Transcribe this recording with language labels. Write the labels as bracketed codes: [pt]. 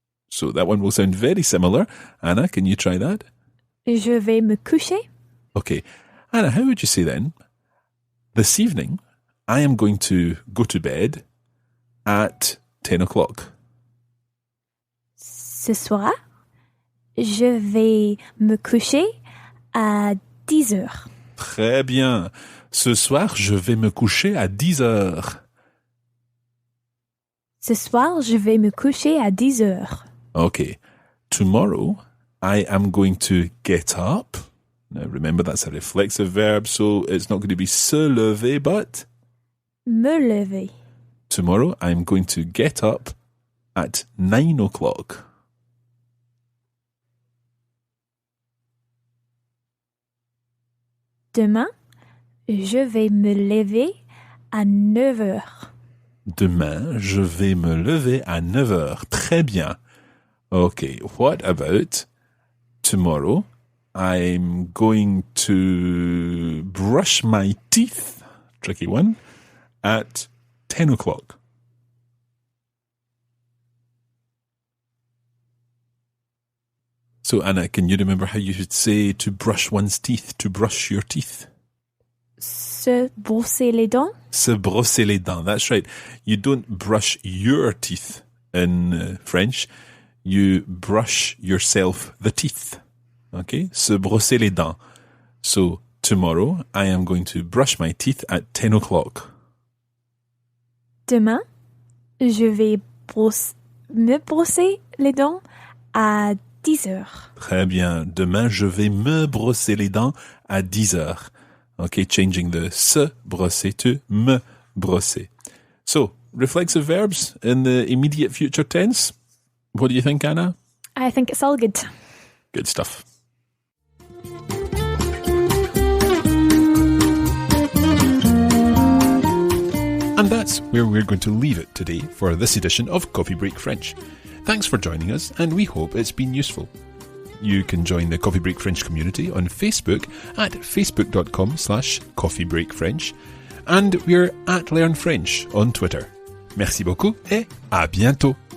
[en] So that one will sound very similar. Anna, can you try that? [fr] Je vais me coucher. [en] Okay. Anna, how would you say then? This evening, I am going to go to bed at 10 o'clock. [fr] Ce soir, je vais me coucher à 10 heures. Très bien. Ce soir, je vais me coucher à 10 heures. Ce soir, je vais me coucher à 10 heures. [en] Okay. Tomorrow, I am going to get up. Now, remember, that's a reflexive verb, so it's not going to be se lever, but [fr] Me lever. [en] tomorrow, I'm going to get up at 9 o'clock. [fr] Demain, je vais me lever à 9 heures. Demain, je vais me lever à 9 heures. Très bien. [en] Okay, what about tomorrow? I'm going to brush my teeth, tricky one, at 10 o'clock. So, Anna, can you remember how you should say to brush one's teeth, to brush your teeth? [fr] Se brosser les dents. Se brosser les dents, [en] that's right. You don't brush your teeth in French. You brush yourself the teeth. Okay? [fr] Se brosser les dents. [en] So, tomorrow, I am going to brush my teeth at 10 o'clock. [fr] Demain, je vais me brosser les dents à 10 heures. Très bien. Demain, je vais me brosser les dents à 10 heures. [en] Okay, changing the se brosser to me brosser. So, reflexive verbs in the immediate future tense. What do you think, Anna? I think it's all good. Good stuff. And that's where we're going to leave it today for this edition of Coffee Break French. Thanks for joining us, and we hope it's been useful. You can join the Coffee Break French community on Facebook at facebook.com/coffeebreakfrench, and we're at Learn French on Twitter. [fr] Merci beaucoup et à bientôt.